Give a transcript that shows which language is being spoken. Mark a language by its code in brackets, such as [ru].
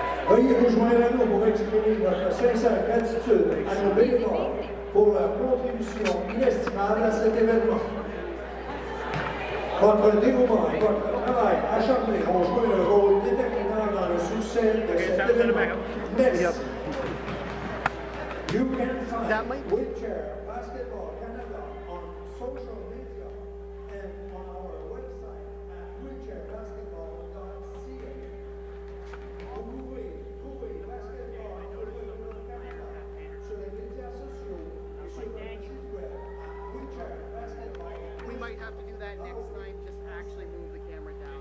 [fr] Veuillez vous joindre à nous pour exprimer notre sincère gratitude à nos bénévoles pour leur contribution inestimable à cet événement. Votre dévouement et votre travail acharné ont joué un rôle déterminant dans le succès de cet événement. Merci. [en] You can find Wheelchair Basketball Canada on social media and on our website at wheelchairbasketball.ca. [fr] Vous pouvez trouver Basketball Canada sur les médias sociaux et sur notre site web à wheelchairbasketball.ca. [en] We might have to do that next time. Just actually move the camera down.